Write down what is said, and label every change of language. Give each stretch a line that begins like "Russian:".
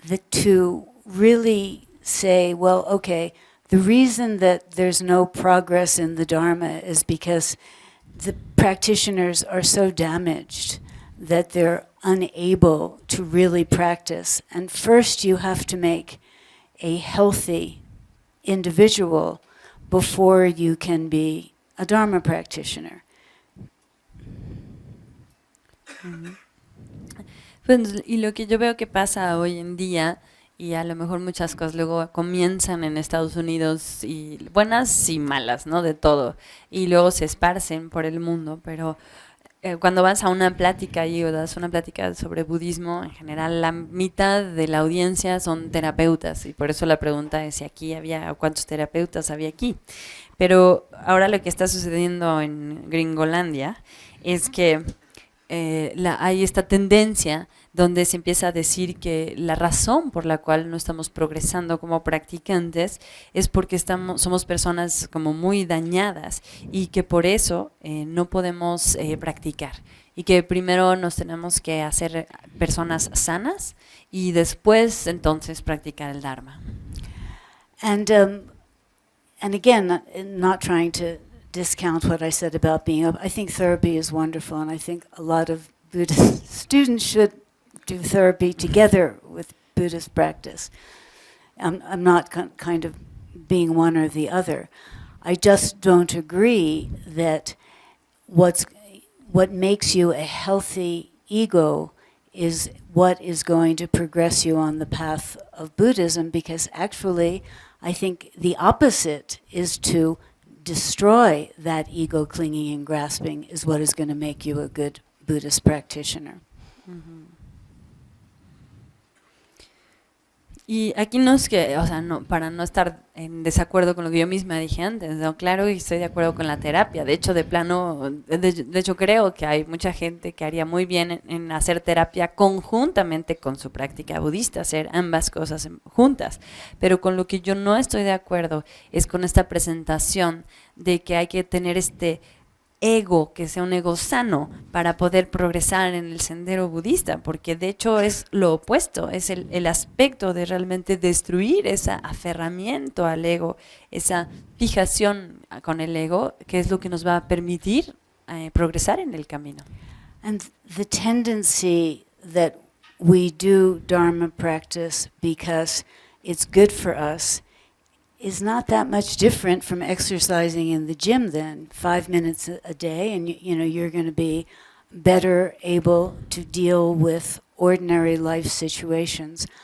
English: to really say, well, okay, the reason that there's no progress in the Dharma is because the practitioners are so damaged that they're unable to really practice. And first you have to make a healthy individual before you can be a Dharma practitioner.
Spanish: Pues, y lo que yo veo que pasa hoy en día, y a lo mejor muchas cosas luego comienzan en Estados Unidos, y buenas y malas, ¿no? De todo, y luego se esparcen por el mundo, pero cuando vas a una plática y o das una plática sobre budismo, en general la mitad de la audiencia son terapeutas, y por eso la pregunta es si aquí había, cuántos terapeutas había aquí. Pero ahora lo que está sucediendo en Gringolandia es que hay esta tendencia donde se empieza a decir que la razón por la cual no estamos progresando como practicantes es porque somos personas como muy dañadas y que por eso no podemos practicar y que primero nos tenemos que hacer personas sanas y después entonces practicar el Dharma.
English: And again, not trying to discount what I said about being up. I think therapy is wonderful, and I think a lot of Buddhist students should do therapy together with Buddhist practice. I'm not kind of being one or the other. I just don't agree that what makes you a healthy ego is what is going to progress you on the path of Buddhism, because actually I think the opposite is to destroy that ego clinging and grasping is what is going to make you a good Buddhist practitioner.
Spanish: Y aquí no es que, o sea, no, para no estar en desacuerdo con lo que yo misma dije antes, ¿no? Claro, y estoy de acuerdo con la terapia. De hecho, de plano, de hecho creo que hay mucha gente que haría muy bien en hacer terapia conjuntamente con su práctica budista, hacer ambas cosas juntas. Pero con lo que yo no estoy de acuerdo es con esta presentación de que hay que tener este ego, que sea un ego sano para poder progresar en el sendero budista, porque de hecho es lo opuesto, es el aspecto de realmente destruir ese aferramiento al ego, esa fijación con el ego, que es lo que nos va a permitir progresar en el camino.
English: And the tendency that we do Dharma practice because it's good for us is not that much different from exercising in the gym then. 5 minutes a day and you're going to be better able to deal with ordinary life situations.